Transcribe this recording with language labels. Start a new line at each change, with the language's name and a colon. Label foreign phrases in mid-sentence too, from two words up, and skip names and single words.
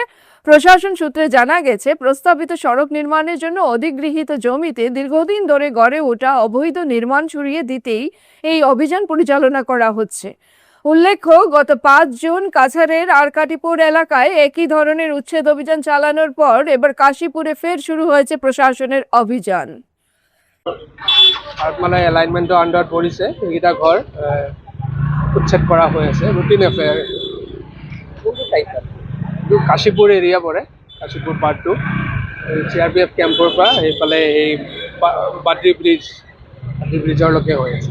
Bangla: প্রশাসন সূত্রে জানা গেছে, প্রস্তাবিত সড়ক নির্মাণের জন্য অধিগৃহীত জমিতে দীর্ঘদিন ধরে গড়ে ওঠা অবৈধ নির্মাণ সরিয়ে দিতেই এই অভিযান পরিচালনা করা হচ্ছে। উল্লেখ্য, গত 5 জুন কাছাড়ের আরকাটিপুর এলাকায় একই ধরনের উচ্ছেদ অভিযান চালানোর পর এবার কাশীপুরে ফের শুরু হয়েছে প্ৰশাসনের অভিযান।
Assamese: ভাৰতমালা এলাইনমেণ্টৰ আণ্ডাৰত পৰিছে সেইকেইটা ঘৰ উচ্ছেদ কৰা হৈ আছে,
English: routine affair.
Assamese: কোনটো ঠাইত? এইটো কাশীপুৰ এৰিয়া পৰে, কাশীপুৰ পাৰ্ট 2 CRPF কেম্পৰ পৰা সেইফালে এই বাদ্ৰী ব্ৰিজৰলৈকে হৈ আছে।